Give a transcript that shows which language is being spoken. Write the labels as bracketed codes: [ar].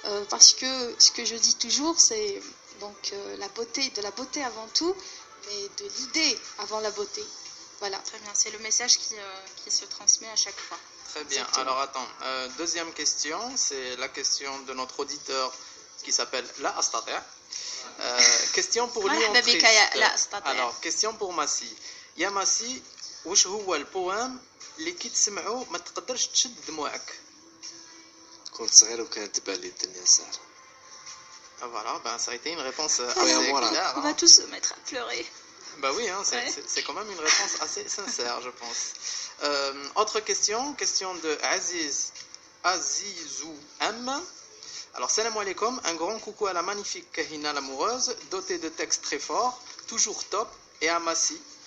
[fr] Parce que ce que je dis toujours, c'est donc de la beauté avant tout, mais de l'idée avant la beauté. Voilà. Très bien, c'est le message qui se transmet à chaque fois. Très bien. Exactement. Alors attends, deuxième question, c'est la question de notre auditeur qui s'appelle La Astata. Question pour lui en [ar] مرحبا بك يا [fr] triste. [ar] لا أستطيع. [fr] Alors, question pour Massi. [ar] يا ماسي واش هو البوام اللي كي تسمعو ما تقدرش تشد دموعك؟ كنت صغير وكانت تبان لي الدنيا سهلة. [fr] Ah, voilà, ben, ça a été une réponse Oui, assez voilà. claire. On va tous se mettre à pleurer. Bah oui, hein, Ouais. c'est quand même une réponse assez sincère, je pense. Autre question de Azizou M. Alors, salam alaikum, un grand coucou à la magnifique Kahina l'amoureuse, dotée de textes très forts, toujours top, et à Massi.